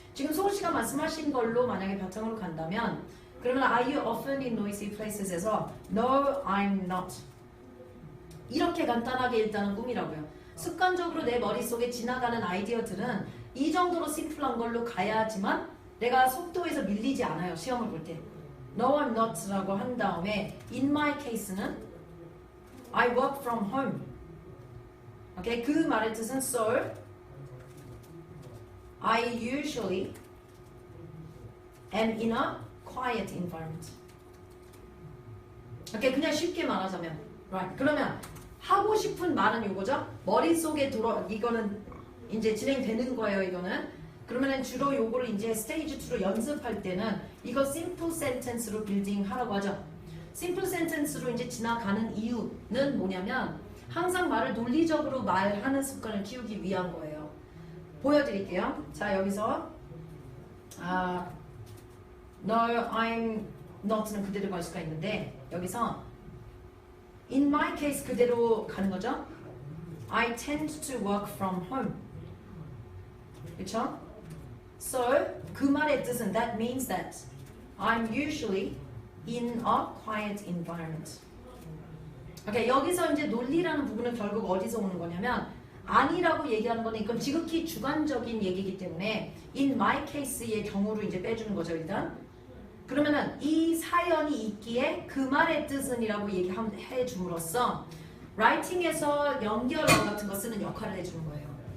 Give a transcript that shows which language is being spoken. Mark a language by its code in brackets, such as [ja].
[ko] 지금 소우 씨가 말씀하신 걸로 만약에 바탕으로 간다면 그러면 [en] Are you often in noisy places [ko] 에서 [en] No, I'm not. [ko] 이렇게 간단하게 일단은 꿈이라고요. 습관적으로 내 머릿속에 지나가는 아이디어들은 이 정도로 심플한 걸로 가야지만 내가 속도에서 밀리지 않아요. 시험을 볼 때. [en] No, I'm not [ko] 라고 한 다음에 [en] In my case는 I work from home. [ko] 오케이, 그 말의 뜻은 [en] So I usually am in a quiet environment. [ko] 오케이, 그냥 쉽게 말하자면, right? 그러면 하고 싶은 말은 이거죠. 머릿속에 이거는 이제 진행되는 거예요. 이거는 그러면은 주로 요거를 이제 스테이지 2로 연습할 때는 이거 simple sentence로 빌딩 하라고 하죠. simple sentence로 이제 지나가는 이유는 뭐냐면 항상 말을 논리적으로 말하는 습관을 키우기 위한 거예요. 보여드릴게요. 자, 여기서 [en] No, I'm not [ko] 는 그대로 갈 수가 있는데 여기서 [en] in my case [ko] 그대로 가는 거죠. [en] I tend to work from home. 그쵸? So [ko] 그 말의 뜻은 [en] that means that I'm usually in a quiet environment. [ko] 오케이, 여기서 이제 논리라는 부분은 결국 어디서 오는 거냐면 아니라고 얘기하는 거는 이건 지극히 주관적인 얘기이기 때문에 [en] in my case [ko] 의 경우를 이제 빼주는 거죠 일단. 그러면은 이 사연이 있기에 그 말의 뜻은이라고 얘기해 줌으로써 라이팅에서 연결어 같은 거 쓰는 역할을 해주는 거예요.